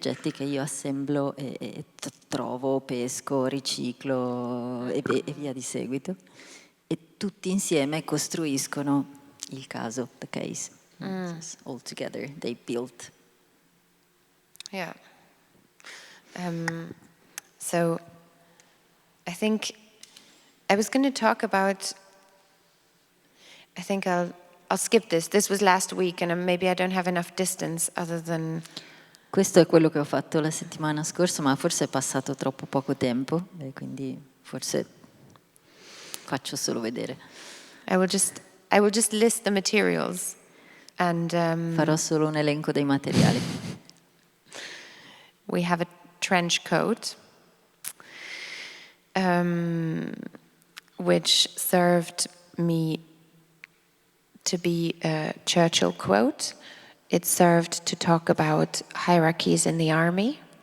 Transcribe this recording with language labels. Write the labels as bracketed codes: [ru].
[it] che io assemblo e trovo, pesco, riciclo e via di seguito e tutti insieme costruiscono il caso, [en] the case. All together they built. Yeah. So I think I was going to talk about, I think I'll skip this. This was last week and maybe I don't have enough distance other than... [it] Questo è quello che ho fatto la settimana scorsa, ma forse è passato troppo poco tempo e quindi forse faccio solo vedere. [en] I will just list the materials and [it] farò solo un elenco dei materiali. [en] We have a trench coat which served me to be a Churchill quote. It served to talk about hierarchies in the army.